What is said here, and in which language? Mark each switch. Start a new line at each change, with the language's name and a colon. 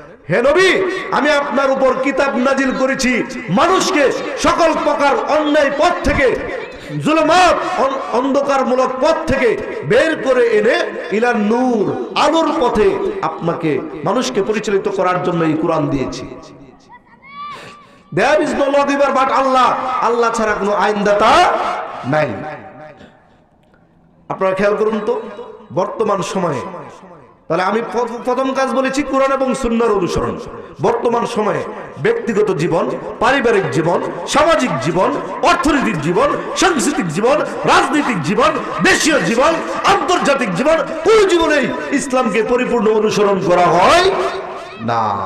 Bangla: হে নবী, আমি আপনার উপর কিতাব নাজিল করেছি মানুষকে সকল প্রকার অন্যায় পথ থেকে, জুলুমাত অন্ধকারমূলক পথ থেকে বের করে এনে ইলান নূর, আলোর পথে আপনাকে মানুষকে পরিচালিত করার জন্য এই কোরআন দিয়েছি।
English: There is no lawgiver but Allah,
Bangla: আল্লাহ ছাড়া কোনো আইনদাতা নাই। আপনারা খেয়াল করুন তো বর্তমান সময়ে, তাহলে আমি প্রথম কাজ বলেছি কোরআন এবং সুন্নাহর অনুসরণ। বর্তমান সময়ে ব্যক্তিগত জীবন, পারিবারিক জীবন, সামাজিক জীবন, অর্থনৈতিক জীবন, সাংস্কৃতিক জীবন, রাজনৈতিক জীবন, দেশীয় জীবন, আন্তর্জাতিক জীবন, কোন জীবনেই ইসলামকে পরিপূর্ণ অনুসরণ করা হয় না।